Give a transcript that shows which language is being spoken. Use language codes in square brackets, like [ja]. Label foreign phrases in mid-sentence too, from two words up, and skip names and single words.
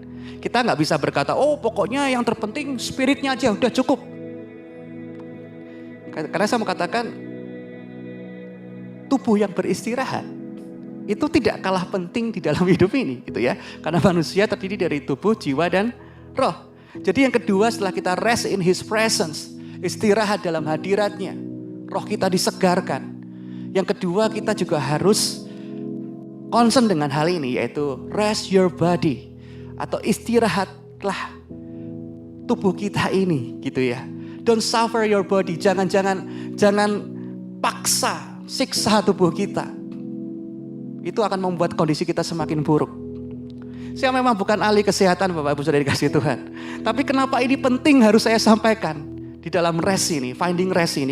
[id] Kita nggak bisa berkata, oh pokoknya yang terpenting spiritnya aja udah cukup. Karena saya mau katakan, tubuh yang beristirahat itu tidak kalah penting di dalam hidup ini, gitu ya. Karena manusia terdiri dari tubuh, jiwa, dan roh. Jadi yang kedua, setelah kita [en] rest in His presence, [id] istirahat dalam hadiratnya, roh kita disegarkan. Yang kedua, kita juga harus concern dengan hal ini, yaitu [en] rest your body, [id] atau istirahatlah tubuh kita ini, gitu ya. [en] Don't suffer your body, [id] jangan paksa, siksa tubuh kita. Itu akan membuat kondisi kita semakin buruk. Saya memang bukan ahli kesehatan Bapak Ibu Saudara dikasih Tuhan. Tapi kenapa ini penting harus saya sampaikan di dalam rest ini, [en] finding rest [id] ini.